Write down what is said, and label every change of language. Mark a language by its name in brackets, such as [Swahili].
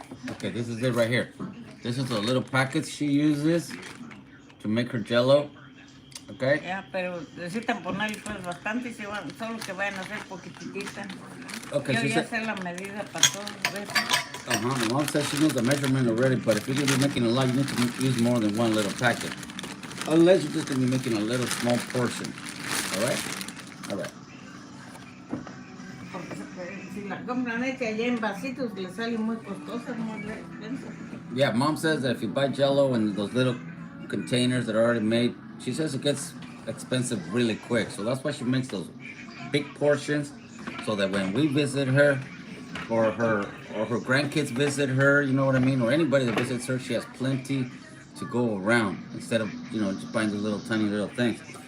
[English] Okay, this is it right here. This is the little packets she uses to make her jello. Okay. [Spanish] Ya, pero necesitan ponerle pues bastante y solo que vayan a hacer poquitita. [English] Okay, [Spanish] Yo ya sé la medida para todo eso. [English] My mom says she knows the measurement already, but if you're gonna be making a lot, you need to use more than one little packet. Unless you're just gonna be making a little small portion. All right. All right. [Spanish] Porque si la compran hecha allá en vasitos, le sale muy costosa, muy expensive. [English] Yeah, mom says that if you buy jello in those little containers that are already made, she says it gets expensive really quick. So that's why she makes those big portions, so that when we visit her, or her grandkids visit her, you know what I mean, or anybody that visits her, she has plenty to go around instead of, you know, just buying the little tiny little things.